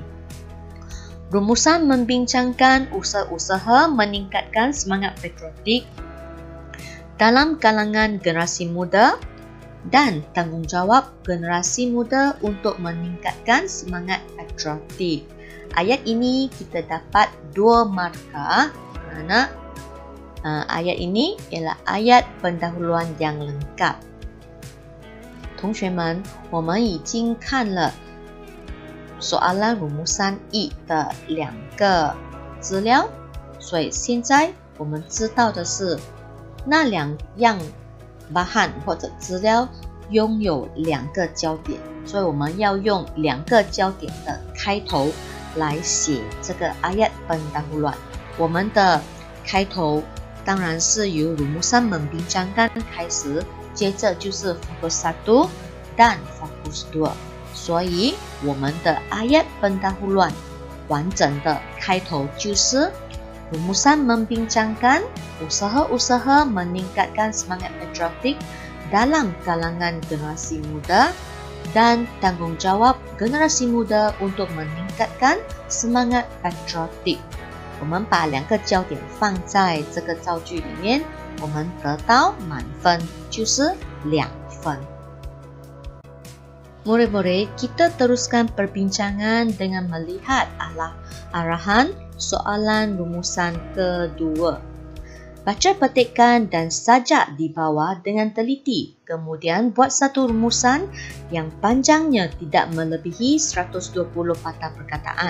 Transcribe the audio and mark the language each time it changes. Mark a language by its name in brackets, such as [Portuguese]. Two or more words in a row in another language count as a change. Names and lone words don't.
[Malay] Rumusan membincangkan usaha-usaha meningkatkan semangat patriotik dalam kalangan generasi muda dan tanggungjawab generasi muda untuk meningkatkan semangat patriotik. Ayat ini kita dapat 2 markah kerana ayat ini ialah ayat pendahuluan yang lengkap. [Chinese] 同学们，我们已经看了 [Malay] soalan rumusan E [Chinese] 的2个资料，所以现在我们知道的是那2样 bahan 或者资料拥有2个焦点，所以我们要用2个焦点的开头来写这个 [Malay] ayat pendahuluan。 [Chinese] 我们的开头当然是由 [Malay] rumusan membincangkan [Chinese] 开始，接着就是 [Malay] fokus 1 dan fokus 2。 [Chinese] 所以我们的 [Malay] ayat pendahuluan [Chinese] 完整的开头就是 [Malay] rumusan membincangkan usaha-usaha meningkatkan semangat patriotik dalam kalangan generasi muda dan tanggungjawab generasi muda untuk meningkatkan semangat patriotik。 [Chinese] 我们把2个焦点放在这个造句里面，我们得到满分，就是2 分。 [Malay] Murid-murid, kita teruskan perbincangan dengan melihat arahan soalan rumusan kedua. Baca petikan dan sajak di bawah dengan teliti. Kemudian buat satu rumusan yang panjangnya tidak melebihi 120 patah perkataan.